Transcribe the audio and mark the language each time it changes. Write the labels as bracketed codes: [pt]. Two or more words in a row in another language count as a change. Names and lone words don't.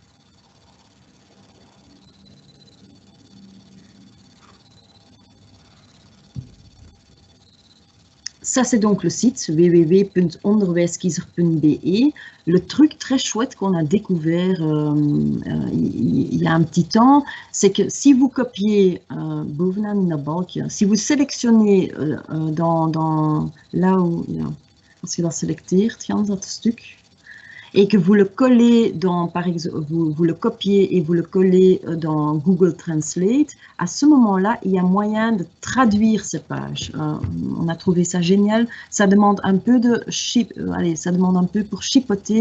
[fr] Ça, c'est donc le site www.onderwijskiezer.be. Le truc très chouette qu'on a découvert il y a un petit temps, c'est que si vous copiez [nl] bovenaan in dat balkje, [fr] si vous sélectionnez là où, [nl] ja, als je dat selecteert, Jans, dat stuk, [fr] et que vous le collez dans, par exemple, vous le copiez et vous le collez dans Google Translate, à ce moment-là, il y a moyen de traduire ces pages. On a trouvé ça génial. Ça demande un peu ça demande un peu pour chipoter.